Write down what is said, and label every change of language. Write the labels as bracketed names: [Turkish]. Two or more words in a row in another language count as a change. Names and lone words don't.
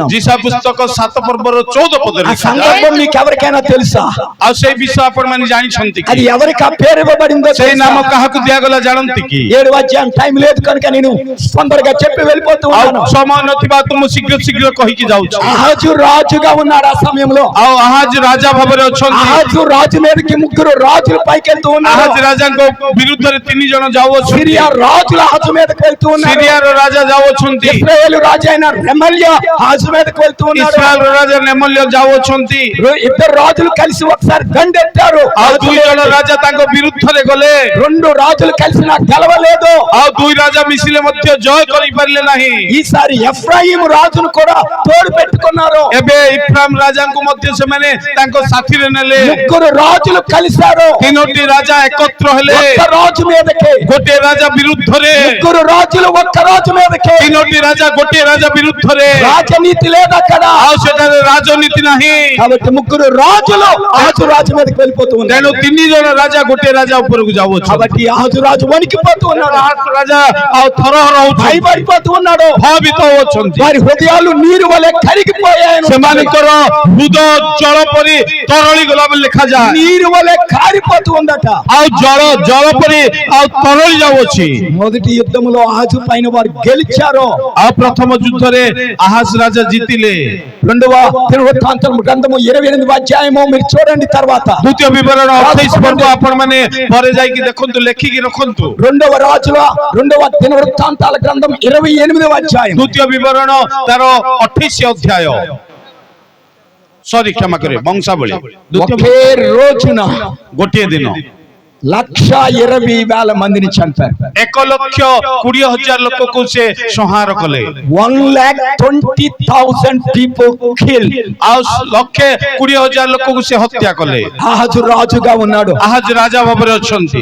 [Odia] ଯିଶା ପୁସ୍ତକ 7 ପର୍ବର 14 ପଦ [Telugu] ఆ సందర్భం మీకు ఎవరికైనా తెలుసా? [Odia] ଆଉ ସେଇ ବିଷୟ ଆପଣମାନେ ଜାଣିଛନ୍ତି [Telugu] అది [Odia] କି [Telugu] ఎవరికి ఆ పేరు ఇవ్వబడిందో [Odia] ସେଇ [Telugu] తెలుసా? [Odia] ନାମ କାହାକୁ ଦିଆଗଲା ଜାଣନ୍ତି କି? [Telugu] 7 టైం లేదు కనుక నేను తొందరగా చెప్పి వెళ్ళిపోతూ ఉన్నాను. [Odia] ଆଉ ସମୟ ନଥିବା ତ ମୁଁ ଶୀଘ୍ର ଶୀଘ୍ର କହିକି ଯାଉଛି। [Telugu] అహాజు రాజుగా ఉన్నాడు ఆ సమయంలో. [Odia] ଆଉ ଆହାଜ ରାଜା ଭାବରେ ଅଛନ୍ତି। [Telugu] అహాజు రాజు మీదకి ముగ్గురు రాజులు పైకెళ్తూ ఉన్నారు. [Odia] ଆହାଜ ରାଜାଙ୍କ ବିରୁଦ୍ଧରେ 3 ଜଣ ଯାଉଅଛନ୍ତି। [Telugu] సిరియా రాజుల అహాజు మీదకి వెళ్తూ ఉన్నారు. [Odia] ସିରିଆର ରାଜା ଯାଉଅଛନ୍ତି। [Telugu] ఇశ్రాయేలు రాజు అయిన రెమల్యా అహాజు మీదకి వెళ్తూ ఉన్నాడు. [Odia] ଇସ୍ରାଏଲର ରାଜା ନେମଲ୍ୟ ଯାଉଅଛନ୍ତି। [Telugu] ఇద్దరు రాజులు కలిసి ఒకసారి దండెత్తారు. [Odia] ଆଉ 2 ଜଣ రాజା ତାଙ୍କ ବିରୁଦ୍ଧରେ ଗଲେ। [Telugu] 2 రాజులు కలిసి నాకు గెలవలేదు. [Odia] ଆଉ 2 ରାଜା ମିଶିଲେ ମଧ୍ୟ ଜୟ କରିପାରିଲେ ନାହିଁ। [Telugu] ఈసారి ఎఫ్రాయిము రాజును కూడా తోడు పెట్టుకున్నారు. [Odia] ଏବେ ଇଫ୍ରାମ ରାଜାଙ୍କୁ ମଧ୍ୟ ସେମାନେ ତାଙ୍କ ସାଥିରେ ନେଲେ। [Telugu] ముగ్గురు రాజులు కలిశారు. [Odia] 3ଟି ରାଜା ଏକତ୍ର ହେଲେ। [Telugu] ఒక్క రాజు మీదకి. [Odia] ଗୋଟିଏ ରାଜା ବିରୁଦ୍ଧରେ। [Telugu] ముగ్గురు రాజులు ఒక్క రాజు మీదకి. [Odia] 3ଟି ରାଜା ଗୋଟିଏ ରାଜା ବିରୁଦ୍ଧରେ। [Telugu] రాజనీతి లేదు అక్కడ. [Odia] ଆଉ ସେଠାରେ ରାଜନୀତି ନାହିଁ। [Telugu] కాబట్టి ముగ్గురు రాజులు ఆజు రాజు మీదకి వెళ్ళిపోతూ ఉన్నారు. [Odia] ତେଣୁ 3 ଜଣ ରାଜା ଗୋଟିଏ ରାଜା ଉପରକୁ ଯାଉଅଛନ୍ତି। [Telugu] కాబట్టి ఆజు రాజు వణికిపోతూ ఉన్నాడు. [Odia] ରାଜା ଆଉ ଥରହର ହଉଛନ୍ତି। [Telugu] భయపడిపోతూ ఉన్నాడు. [Odia] ଭୟଭୀତ ହଉଛନ୍ତି। [Telugu] వారి హృదయాలు నీరు వలె కరిగిపోయాయి. [Odia] ସେମାନଙ୍କର ହୃଦ ଜଳ ପରି ତରଳି ଗଲା ବୋଲି ଲେଖାଯାଏ। [Telugu] నీరు వలె కారిపోతూ ఉందట. [Odia] ଆଉ ଜଳ ପରି ଆଉ ତରଳି ଯାଉଅଛି। [Telugu] మొదటి యుద్ధములో ఆజు పైన వారు గెలిచారు. [Odia] ଆଉ ପ୍ରଥମ ଯୁଦ୍ଧରେ ଆହାଜ ରାଜା ଜିତିଲେ। [Telugu] రెండవ దినవృత్తాంతం గ్రంథము 28వ అధ్యాయము మీరు చూడండి. తర్వాత [Odia] ଦ୍ୱିତୀୟ ବିବରଣ 28 ପର୍ବ ଆପଣ ମାନେ ପରେ ଯାଇକି ଦେଖନ୍ତୁ, ଲେଖିକି ରଖନ୍ତୁ। [Telugu] రెండవ దినవృత్తాంతాల గ్రంథం 28వ అధ్యాయం. [Odia] ଦ୍ୱିତୀୟ ବିବରଣ ତାର 28 ଅଧ୍ୟାୟ। ସରି କ୍ଷମା କରିବେ, ବଂଶାବଳୀ। [Telugu] ఒకే రోజున [Odia] ଗୋଟିଏ ଦିନ [Telugu] 1,20,000 మందిని చంపారు. [Odia] 1,20,000 ଲୋକକୁ ସେ ସଂହାର କଲେ। [English] 1,20,000 people killed. [Odia] ଆଉ 1,20,000 ଲୋକକୁ ସେ ହତ୍ୟା କଲେ। [Telugu] ఆహాజు రాజుగా ఉన్నాడు. [Odia] ଆହାଜ ରାଜା ଭାବରେ ଅଛନ୍ତି।